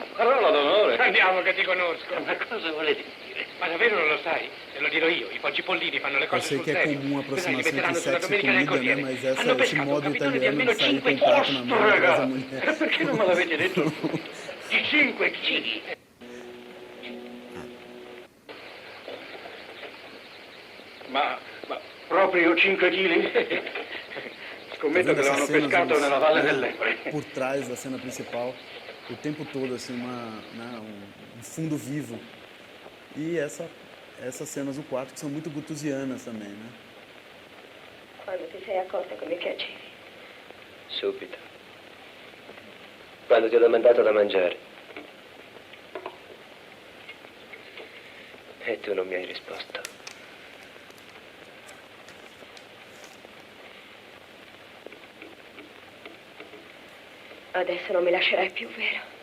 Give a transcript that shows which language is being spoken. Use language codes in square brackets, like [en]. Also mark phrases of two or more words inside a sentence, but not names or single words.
[it] Parola d'onore. Andiamo che ti conosco. Ma cosa volete dire? Ma davvero non lo sai? Te lo dirò io. I Poggi Pollini fanno le [pt] Eu [it] cose [pt] sei [it] sul [pt] que é [it] serio. [pt] comum a [it] Questa li [pt] aproximação [it] metteranno [pt] entre [it] sulla [pt] sexo e [it] domenica del [pt] comida, né? [it] Corriere. [pt] Mas [it] Hanno [pt] esse [it] pescato un [pt] modo [it] capitolo di [pt] italiano [it] almeno [pt] de sair [it] 5 [pt] com o prato na mão atrás da [it] raga. [pt] mulher. [it] Perché non me l'avete detto? Di 5 chili. Ma proprio 5 chili? Scommetto che [pt] Essas [it] l'hanno [pt] cenas, [it] pescato [pt] eles, [it] nella Valle [pt] né, [it] dell'Epre. [pt] por trás da cena principal, o tempo todo, assim, um fundo vivo. E essas cenas do quarto que são muito gutusianas também, né? [it] Quando ti sei accorta che mi piacevi. Subito. quando ti ho domandato da mangiare. E tu non mi hai risposto. Adesso non mi lascerai più, vero?